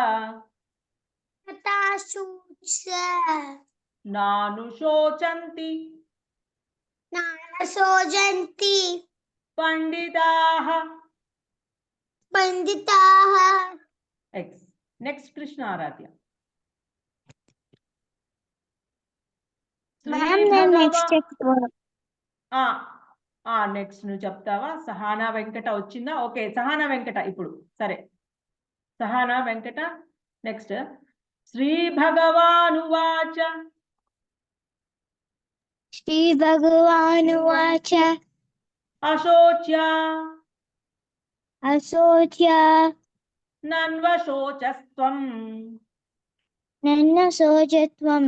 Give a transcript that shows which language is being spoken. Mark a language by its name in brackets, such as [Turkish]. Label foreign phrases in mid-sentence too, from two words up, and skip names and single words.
[Sanskrit] गतासूच नानुशोचन्ति नानसोजन्ति पंडिताः. पंडिताः. [English] X. Next, Krishna Aradhya. [Telugu] నెక్స్ట్ నువ్వు చెప్తావా? సహానా వెంకట వచ్చిందా? ఓకే, సహానా వెంకట ఇప్పుడు సరే. సహానా వెంకట నెక్స్ట్. [Sanskrit] శ్రీ భగవానువాచ श्रीभगवानुवाच అశోచ్య अशोच्य నన్వశోచస్త్వం नन्नसोजत्वम्